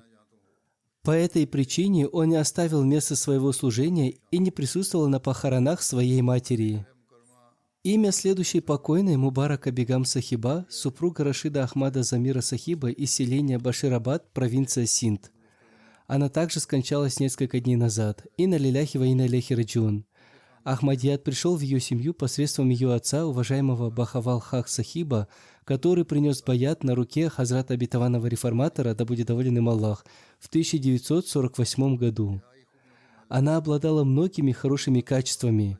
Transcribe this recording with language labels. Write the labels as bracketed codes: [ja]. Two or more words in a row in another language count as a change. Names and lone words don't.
[ru] По этой причине он не оставил место своего служения и не присутствовал на похоронах своей матери. Имя следующей покойной Мубарака Бегам Сахиба, супруга Рашида Ахмада Замира Сахиба из селения Баширабад, провинция Синд. Она также скончалась несколько дней назад. [ar] إنا لله وإنا إليه راجعون. [ru] Ахмадият пришел в ее семью посредством ее отца, уважаемого Бахавал Хак Сахиба, который принес баят на руке Хазрата обетованного реформатора, да будет доволен им Аллах, в 1948 году. Она обладала многими хорошими качествами.